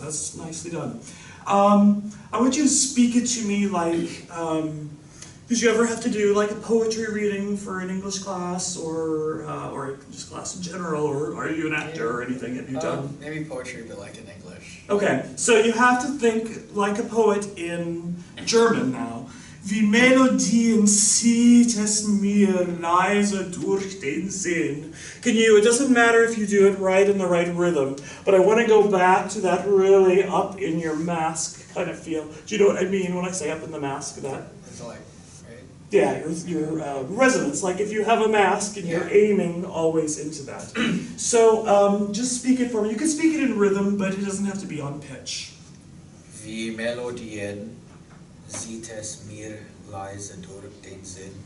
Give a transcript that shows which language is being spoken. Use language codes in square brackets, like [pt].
[en] That's nicely done. I want you to speak it to me like, did you ever have to do like a poetry reading for an English class or just class in general, or are you an actor or anything? Have you done? Maybe poetry, but like in English. Okay, so you have to think like a poet in German now. [de] Wie Melodien zieht es mir leise durch den Sinn. [en] It doesn't matter if you do it right in the right rhythm, but I want to go back to that really up in your mask kind of feel. Do you know what I mean when I say up in the mask? That? It's like, right? Yeah, your resonance, like if you have a mask and you're aiming always into that. So just speak it for me. You can speak it in rhythm, but it doesn't have to be on pitch. [de] Wie Melodien zieht es mir leise durch den Sinn.